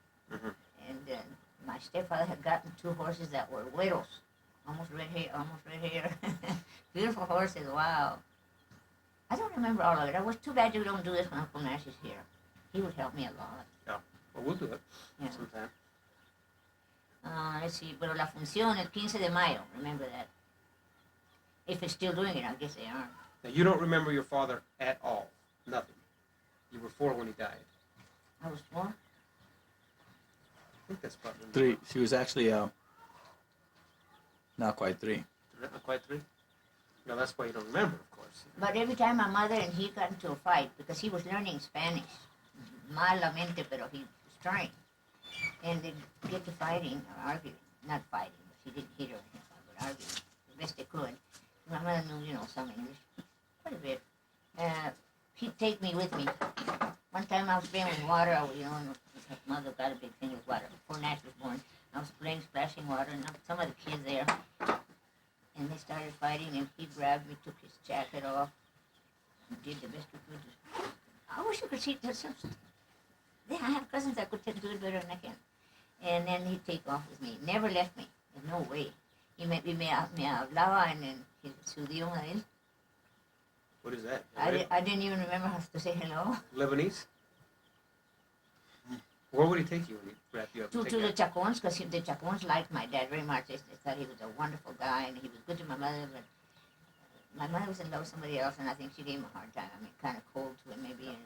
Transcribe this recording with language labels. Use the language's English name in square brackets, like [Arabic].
[English] Mhm. And my stepfather had gotten two horses that were güeros, almost red hair. Beautiful horses, wow. I don't remember all of it. It was too bad you don't do this when Uncle Nash is here. He would help me a lot. Well, we'll do it Yeah. sometime. Let's see, [Spanish] pero la función, el 15 de mayo, [English] remember that. If it's still doing it, I guess they are. Now, you don't remember your father at all? Nothing? You were 4 when he died? I was 4. I think that's probably... 3. She was actually not quite 3. Not quite 3? No, that's why you don't remember, of course. But every time my mother and he got into a fight, because he was learning Spanish, [Spanish] malamente, pero [English] he was trying. And they'd get to fighting or arguing. Not fighting, but he didn't hit her or anything, but arguing the best they could. My mother knew, some English, quite a bit. He'd take me with me. One time I was playing with water, and my mother got a big thing with water. Before Nash was born, I was playing splashing water, and some of the kids there, and they started fighting, and he grabbed me, took his jacket off, and did the best we could. I wish you could see that. Yeah, I have cousins that could do it better than I can. And then he'd take off with me. Never left me. In no way. [Spanish] Me hablaba en su idioma de él. [English] What is that? I didn't even remember how to say hello. Lebanese? Where would he take you when he wrapped you up? To the Chacons, because the Chacons liked my dad very much. They thought he was a wonderful guy, and he was good to my mother, but my mother was in love with somebody else, and I think she gave him a hard time. I mean, kind of cold to him, maybe.